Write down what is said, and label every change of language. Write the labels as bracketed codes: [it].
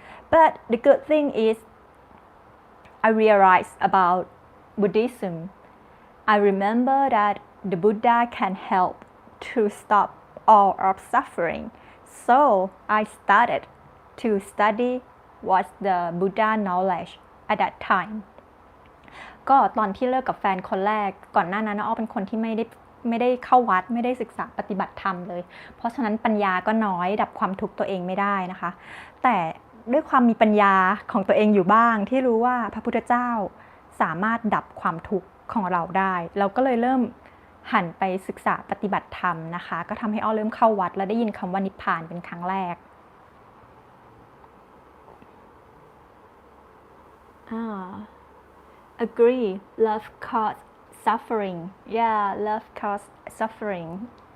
[en] But the good thing is, I realized about Buddhism. I remember that the Buddha can help to stop all of suffering. So I started to study what's the Buddha knowledge at that time. [th] ก็ตอนที่เลิกกับแฟนคนแรกก่อนหน้านั้นอ้อเป็นคนที่ไม่ได้เข้าวัดไม่ได้ศึกษาปฏิบัติธรรมเลยเพราะฉะนั้นปัญญาก็น้อยดับความทุกข์ตัวเองไม่ได้นะคะแต่ด้วยความมีปัญญาของตัวเองอยู่บ้างที่รู้ว่าพระพุทธเจ้า สามารถดับความทุกข์ของเราได้เราก็เลยเริ่มหันไปศึกษาปฏิบัติธรรมนะคะก็ทำให้อ้อเริ่มเข้าวัดและได้ยินคำว่านิพพานเป็นครั้งแรก [en] Agree. Love causes suffering. Yeah, love causes suffering.